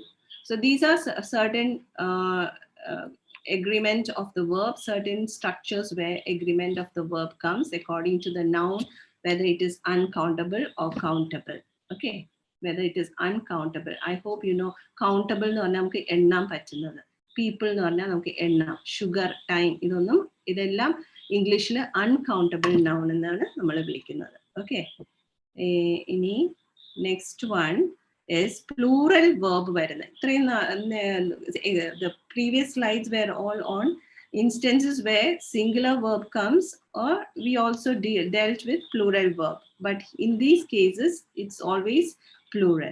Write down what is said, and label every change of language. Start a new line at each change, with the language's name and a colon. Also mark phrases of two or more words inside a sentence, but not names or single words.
English: So these are certain agreement of the verb, certain structures where agreement of the verb comes according to the noun, whether it is uncountable or countable. Okay, whether it is uncountable. I hope you know countable
Malayalam: എന്ന് പറഞ്ഞാൽ നമുക്ക് എണ്ണാൻ പറ്റുന്നത്, people എന്ന് പറഞ്ഞാൽ നമുക്ക് എണ്ണാം,
English: sugar, time,
Malayalam: ഇതെല്ലാം ഇംഗ്ലീഷിൽ
English: uncountable noun
Malayalam: എന്നാണ് നമ്മൾ വിളിക്കുന്നത്.
English: Okay, ഇനി next one is plural verb വരുന്നത്. The previous slides were all on instances where singular verb comes, or we also dealt with plural verb. But in these cases, it's always plural.